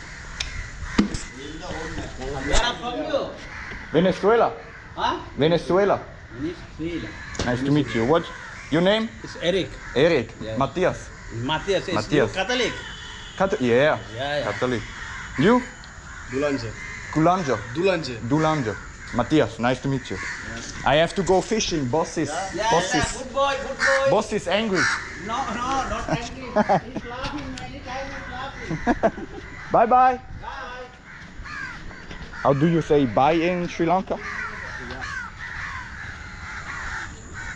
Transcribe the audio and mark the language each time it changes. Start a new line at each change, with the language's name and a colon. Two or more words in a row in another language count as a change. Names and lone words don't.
English: Where are from you? Venezuela. Huh? Venezuela. Venezuela. Nice to meet you. What? Your name? It's Eric. Eric. Yeah. Matthias. Matthias. Is Matthias. you Catholic? Yeah. Yeah. Catholic. You? Dulanje. Kulanja. Dulanje. Dulanja. Matthias. Nice to meet you. I have to go fishing. Boss is Good boy. boss is angry. No, not angry. He's laughing anytime. He's laughing. Bye bye. Bye. How do you say bye in Sri Lanka?